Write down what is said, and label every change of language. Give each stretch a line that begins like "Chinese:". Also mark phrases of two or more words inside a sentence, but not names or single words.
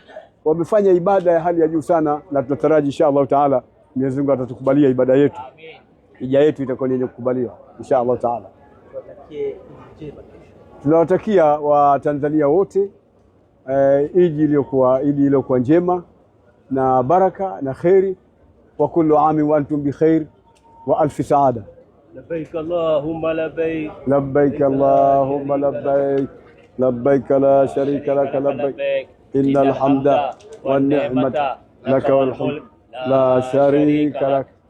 Swahili: Wamefanya ibada ya hali ya juu sana, na tunataraji
Arabic: إن شاء الله تعالى
Swahili: Mwenyezi Mungu atatukubalia ibada yetu. Hija yetu itakuwa yenye kukubaliwa
Arabic: إن شاء الله تعالى.
Swahili: Tunawatakia wa Tanzania wote Idi iliyokuwa njema na baraka na khairi,
Arabic: وكل عام وأنتم بخير وألف سعادة. لبيك اللهم لبيك لبيك اللهم لبيك لبيك لا شريك لك لبيك إن الحمد والنعمة لك والحمد لا شريك لك.